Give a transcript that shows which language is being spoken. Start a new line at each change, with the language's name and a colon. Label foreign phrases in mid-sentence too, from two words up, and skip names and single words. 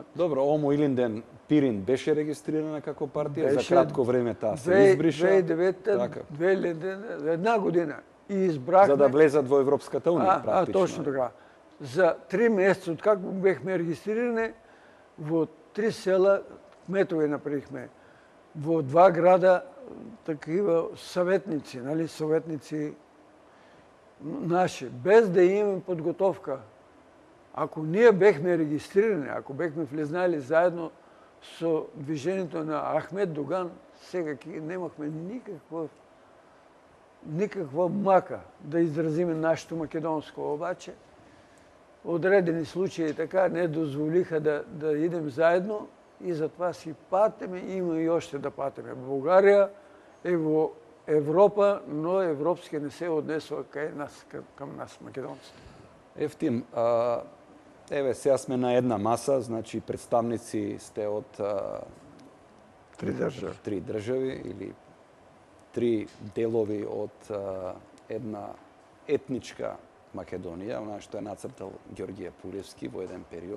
Macedonian: Добро, Омо Илинден Пирин беше регистрирана како партија, за кратко време таа се избриша. 2009 една година. И избрахме... За да влезат во Европската унија, практично.
Bulgarian: Точно така. За 3 месеца, откако бехме регистрирани, во 3 села кметови направихме. Во 2 града такива съветници, съветници наши, без да имаме подготовка.
Macedonian: Ако ние бехме регистрирани, ако бехме влезнали заедно со движението на Ахмед Доган, сега немахме никаква мака да изразиме нашето македонско. Обаче, одредени случаи така не дозволиха да идем заедно и затова си патиме, има и още да патиме. България е во Европа, но европски не се однесува към нас, македонците. Ефтим, еве, сега сме на една маса, значи представници сте од 3 држави или 3 делови од една етничка Македонија, она што е нацртал Ѓорѓе Пулевски во еден период.